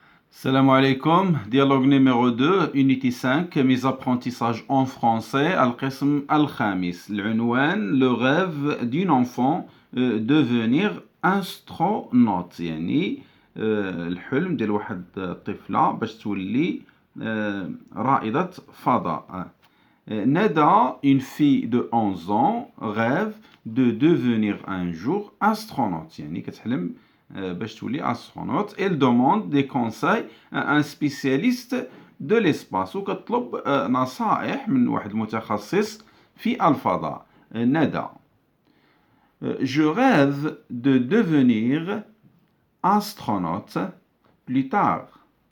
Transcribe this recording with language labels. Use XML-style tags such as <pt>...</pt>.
<fr>Salam alaikum, dialogue numéro 2, unité 5, mes apprentissages en français,</fr> <ar>al-qism al-khamis.</ar> <fr>L'unwan, le rêve d'un enfant devenir astronaute.</fr> <ar>يعني الحلم ديال واحد الطفلة باش تولي رائدة فضاء.</ar> <fr>Nada, une fille de 11 ans, rêve de devenir un jour astronaute.</fr> <ar>يعني كتحلم باش تولي astronaute.</ar> <fr>Elle demande des conseils à un spécialiste de l'espace</fr> <ar>وكتطلب نصائح من واحد متخصص في الفضاء.</ar> <fr>Nada. Je rêve de devenir astronaute plus tard.</fr>